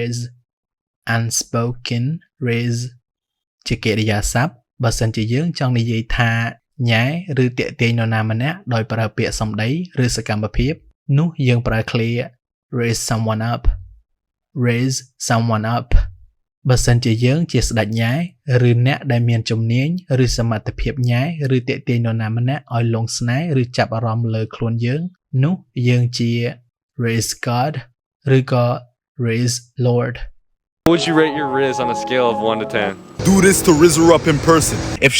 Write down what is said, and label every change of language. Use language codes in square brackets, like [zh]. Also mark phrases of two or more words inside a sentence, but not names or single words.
[km] rizz ជាកិរិយាសព្ទបើសិនជាយើងចង់និយាយថាញ៉ែឬទាក់ទាញនរណាម្នាក់ដោយប្រើពាក្យសម្ដីឬសកម្មភាពនោះយើងប្រើឃ្លា raise [en] someone up [km] បើសិនជាយើងជាស្ដេចញ៉ែឬអ្នកដែលមានជំនាញឬសមត្ថភាពញ៉ែឬទាក់ទាញនរណាម្នាក់ឲ្យលងស្នេហ៍ឬចាប់អារម្មណ៍លើខ្លួនយើងនោះយើងជា [en] raise god [km] ឬក៏ [en] raise lord. What would you rate your Rizz on a scale of 1 to 10? Do this to Rizz her up in person. If